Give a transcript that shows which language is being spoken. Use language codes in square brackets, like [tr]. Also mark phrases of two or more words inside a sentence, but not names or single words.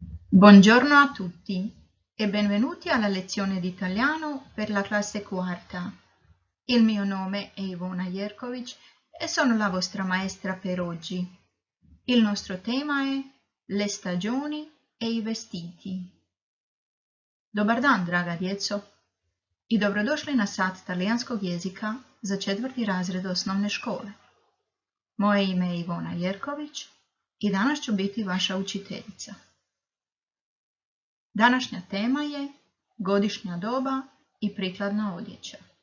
[it] Buongiorno a tutti e benvenuti alla lezione di italiano per la classe quarta. Il mio nome è Ivona Jerković e sono la vostra maestra per oggi. Il nostro tema è le stagioni e i vestiti. [hr] Dobar dan, draga djeco, i dobrodošli na sat talijanskog jezika za 4. razred osnovne škole. Moje ime je Ivona Jerković i danas ću biti vaša učiteljica. Današnja tema je godišnja doba i prikladna odjeća.